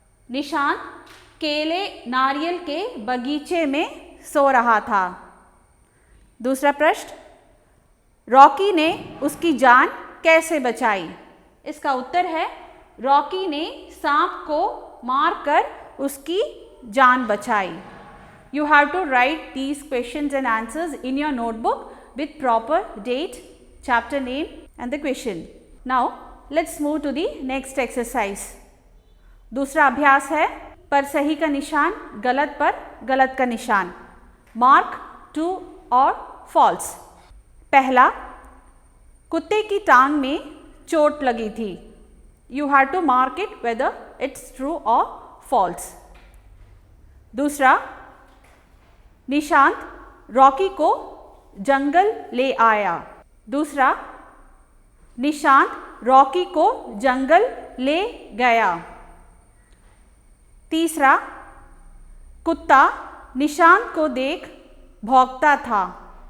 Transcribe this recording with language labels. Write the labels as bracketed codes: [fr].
[hi] निशांत केले नारियल के बगीचे में सो रहा था। दूसरा प्रश्न, रॉकी ने उसकी जान कैसे बचाई? इसका उत्तर है, रॉकी ने सांप को मारकर उसकी जान बचाई। [en] You have to write these questions and answers in your notebook with proper date, chapter name and the question. Now let's move to the next exercise. [hi] दूसरा अभ्यास है, पर सही का निशान, गलत पर गलत का निशान। [en] mark true [hi] और फॉल्स। पहला, कुत्ते की टांग में चोट लगी थी। [en] You have to mark it whether it's true or false. [hi] दूसरा, निशांत रॉकी को जंगल ले आया। दूसरा, निशांत रॉकी को जंगल ले गया। तीसरा, कुत्ता निशांत को देख भौंकता था।